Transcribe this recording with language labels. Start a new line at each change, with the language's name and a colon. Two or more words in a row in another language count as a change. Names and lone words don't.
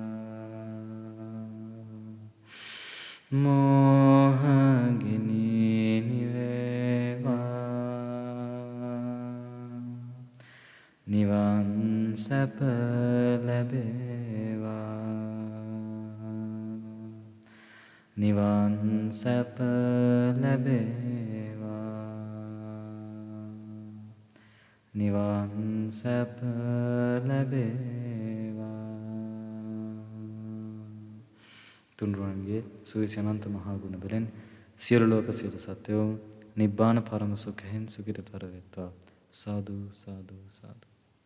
Sinhala: මෝහ ගිනි නිවේවා, නිවන් සැප ලැබේවා, නිවන් සැප ලැබේවා, නිවන් සැප ලැබේවා. තුන්රුවන්ගේ සුවිසි අනන්ත මහා ගුණ බලෙන් සියලු ලෝක සියලු සත්වයෝ නිබ්බාන පරම සුඛයෙන් සුඛිතතර වෙත්වා. සාදු සාදු සාදු.